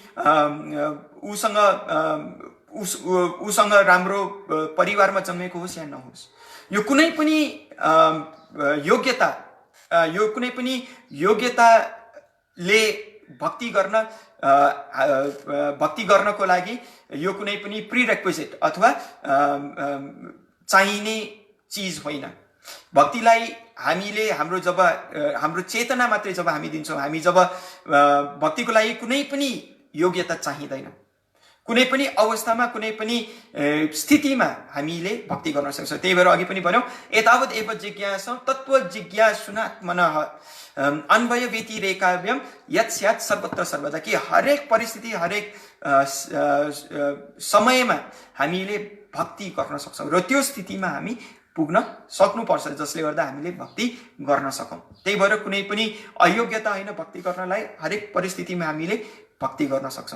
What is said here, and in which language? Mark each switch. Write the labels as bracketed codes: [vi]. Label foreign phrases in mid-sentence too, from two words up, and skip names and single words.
[ne] उसँग राम्रो परिवारमा जन्मेको होस् या नहोस्, यो कुनै पनि योग्यताले भक्ति गर्नको लागि यो कुनै पनि प्रिरेक्विजिट अथवा चाहिने चिज होइन। भक्तिलाई हामीले हाम्रो चेतना मात्रै जब हामी दिन्छौँ, हामी जब भक्तिको लागि कुनै पनि योग्यता चाहिँदैन, कुनै पनि अवस्थामा, कुनै पनि स्थितिमा हामीले भक्ति गर्न सक्छौँ। त्यही भएर अघि पनि भन्यौँ, [sa] एतावत् एव जिज्ञासा तत्त्व जिज्ञासुनात्मनः अन्वय व्यतिरेकाव्यम यत् स्यात् सर्वत्र सर्वदा, [ne] कि हरेक परिस्थिति, हरेक समयमा हामीले भक्ति गर्न सक्छौँ र त्यो स्थितिमा हामी पुग्न सक्नुपर्छ जसले गर्दा हामीले भक्ति गर्न सकौँ। त्यही भएर कुनै पनि अयोग्यता होइन भक्ति गर्नलाई, हरेक परिस्थितिमा हामीले भक्ति गर्न सक्छौँ।